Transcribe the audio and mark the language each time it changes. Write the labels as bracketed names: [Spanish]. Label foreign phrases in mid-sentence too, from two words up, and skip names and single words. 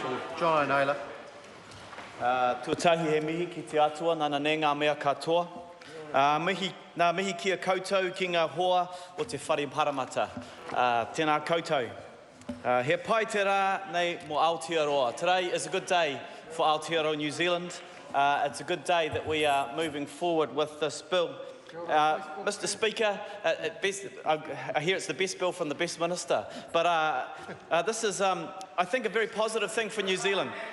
[English] John O'Naylor. [Māori] Tuatahi he mihi ki te atua, nana ne ngā mea katoa. Nā mihi kia koutou ki ngā hoa o te whare paramata. Tēnā koutou. He pai te rā nei mo Aotearoa. [English] Today is a good day for Aotearoa, New Zealand. It's a good day that we are moving forward with this bill. Mr. Speaker, I hear it's the best bill from the best minister, but this is, I think, a very positive thing for New Zealand.